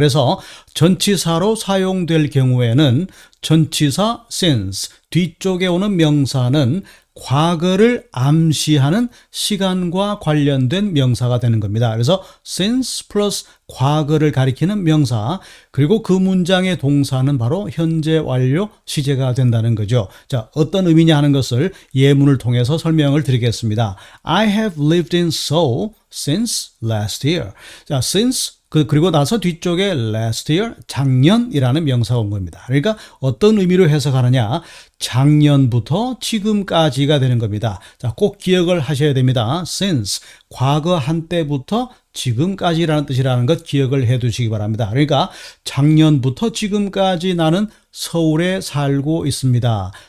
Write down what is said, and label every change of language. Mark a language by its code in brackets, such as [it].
[ko] 그래서 전치사로 사용될 경우에는 전치사 since, 뒤쪽에 오는 명사는 과거를 암시하는 시간과 관련된 명사가 되는 겁니다. 그래서 since 플러스 과거를 가리키는 명사, 그리고 그 문장의 동사는 바로 현재 완료 시제가 된다는 거죠. 자, 어떤 의미냐 하는 것을 예문을 통해서 설명을 드리겠습니다. [en] I have lived in Seoul since last year. [ko] 자, since 그리고 나서 뒤쪽에 last year, 작년이라는 명사가 온 겁니다. 그러니까 어떤 의미로 해석하느냐, 작년부터 지금까지가 되는 겁니다. 자, 꼭 기억을 하셔야 됩니다. since, 과거 한때부터 지금까지라는 뜻이라는 것 기억을 해 두시기 바랍니다. 그러니까 작년부터 지금까지 나는 서울에 살고 있습니다.